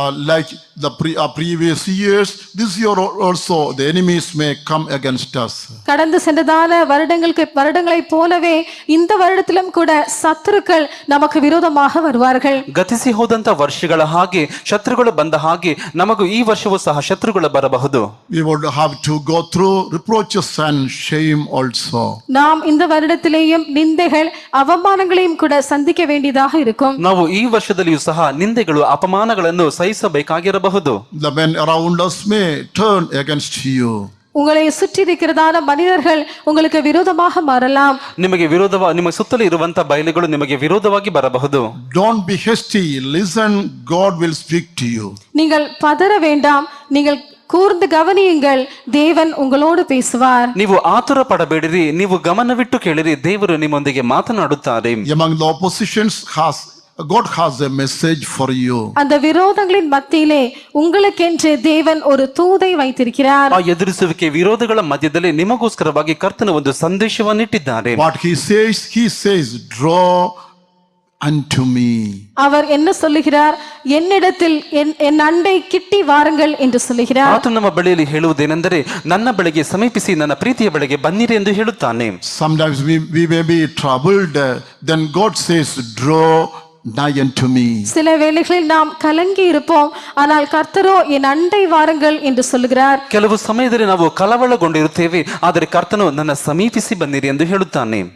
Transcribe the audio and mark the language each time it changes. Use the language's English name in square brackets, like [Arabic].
[English] Like the previous years, this year also the enemies may come against us. [Tamil] கடந்து சென்றதான வருடங்களைப் போலவே இந்த வருடத்திலும் கூட சத்துருக்கள் நமக்கு விரோதமாக வருவார்கள். [Kannada] ಗತಿಸಿ ಹೋದಂತ ವರ್ಷಗಳ ಹಾಗೆ ಶತ್ರುಗಳು ಬಂದ ಹಾಗೆ ನಮಗೂ ಈ ವರ್ಷವೂ ಸಹ ಶತ್ರುಗಳು ಬರಬಹುದು. [English] We would have to go through reproaches and shame also. [Tamil] நாம் இந்த வருடத்திலேயும் நிந்தைகள் அவமானங்களையும் கூட சந்திக்க வேண்டியதாக இருக்கும். [Kannada] ನಾವು ಈ ವರ್ಷದಲ್ಲಿಯೂ ಸಹ ನಿಂದೆಗಳು ಅಪಮಾನಗಳನ್ನು ಸಹಿಸಬೇಕಾಗಿರಬಹುದು. [English] The men around us may turn against you. [Tamil] உங்களை சுற்றி இருக்கிறதான மனிதர்கள் உங்களுக்கு விரோதமாக மாறலாம். [Kannada] ನಿಮ್ಮ ಸುತ್ತಲೂ ಇರುವಂತ ಬಯಲುಗಳು ನಿಮಗೆ ವಿರೋಧವಾಗಿ ಬರಬಹುದು. [English] Don't be hasty. Listen, God will speak to you. [Tamil] நீங்கள் பதற வேண்டாம், நீங்கள் கூர்ந்து கவனியுங்கள், தேவன் உங்களோடு பேசுவார். [Kannada] ನೀವು ಆತುರ ಪಡಬೇಡಿರಿ, ನೀವು ಗಮನವಿಟ್ಟು ಕೇಳಿರಿ, ದೇವರು ನಿಮ್ಮೊಂದಿಗೆ ಮಾತನಾಡುತ್ತಾರೆ. [English] Among the oppositions God has a message for you. [Tamil] அந்த விரோதங்களின் மத்தியிலே உங்களுக்கென்று தேவன் ஒரு தூதை வைத்திருக்கிறார். [Kannada] ಆ ಎದುರಿಸುವಿಕೆ ವಿರೋಧಗಳ ಮಧ್ಯದಲ್ಲಿ ನಿಮಗೋಸ್ಕರವಾಗಿ ಕರ್ತನ ಒಂದು ಸಂದೇಶವನ್ನಿಟ್ಟಿದ್ದಾರೆ. [English] What he says, draw unto me. [Tamil] அவர் என்ன சொல்லுகிறார்? என்னிடத்தில் என் அண்டை கிட்டி வாருங்கள் என்று சொல்லுகிறார். [Kannada] ಆತ ನಮ್ಮ ಬಳಿಯಲ್ಲಿ ಹೇಳುವುದೇನೆಂದರೆ, ನನ್ನ ಬಳಿಗೆ ಸಮೀಪಿಸಿ ನನ್ನ ಪ್ರೀತಿಯ ಬಳಿಗೆ ಬನ್ನಿರಿ ಎಂದು ಹೇಳುತ್ತಾನೆ. [English] Sometimes we may be troubled, then God says, draw nigh unto me. [Tamil] சில வேளைகளில் நாம் கலங்கி இருப்போம், ஆனால் கர்த்தரோ என் அண்டை வாருங்கள் என்று சொல்லுகிறார். [Kannada] ಕೆಲವು ಸಮಯದಲ್ಲಿ ನಾವು ಕಳವಳಗೊಂಡಿರುತ್ತೇವೆ, ಆದರೆ ಕರ್ತನು ನನ್ನ ಸಮೀಪಿಸಿ ಬನ್ನಿರಿ ಎಂದು ಹೇಳುತ್ತಾನೆ.